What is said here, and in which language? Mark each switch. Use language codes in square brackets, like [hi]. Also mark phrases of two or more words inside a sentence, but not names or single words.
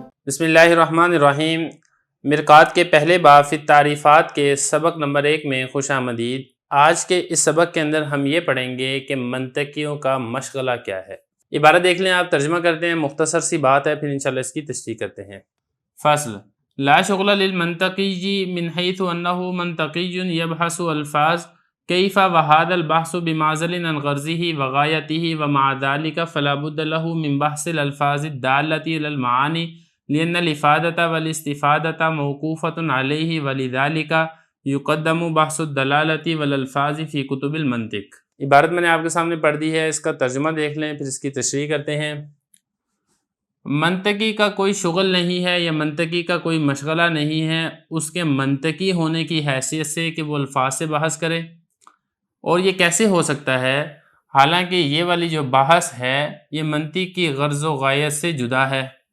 [ar] بسم اللہ الرحمن الرحیم۔ [ur] مرقات کے پہلے باب فی التعریفات کے سبق نمبر 1 میں خوش آمدید۔ آج کے اس سبق کے اندر ہم یہ پڑھیں گے کہ منطقیوں کا مشغلہ کیا ہے۔ عبارت دیکھ لیں، آپ ترجمہ کرتے ہیں، مختصر سی بات ہے، پھر انشاءاللہ اس کی تشریح کرتے ہیں۔ [ar] فصل لا شغل للمنطقی من حیث انه منطقی یبحث الفاظ کیف وهذا البحث بمعزل عن غرضه وغایته ومع ذلك فلا بد له من بحث الالفاظ الدالة على المعانی لأن الإفادة والاستفادة موقوفة عليه ولذلك يقدم بحث الدلالة والالفاظ في كتب المنطق۔ [ur] عبارت میں نے آپ کے سامنے پڑھ دی ہے، اس کا ترجمہ دیکھ لیں، پھر اس کی تشریح کرتے ہیں۔ منطقی کا کوئی شغل نہیں ہے یا منطقی کا کوئی مشغلہ نہیں ہے اس کے منطقی ہونے کی حیثیت سے کہ وہ الفاظ سے بحث کرے، اور یہ کیسے ہو سکتا ہے حالانکہ یہ والی جو بحث ہے یہ منطق کی غرض و غایت سے جدا ہے،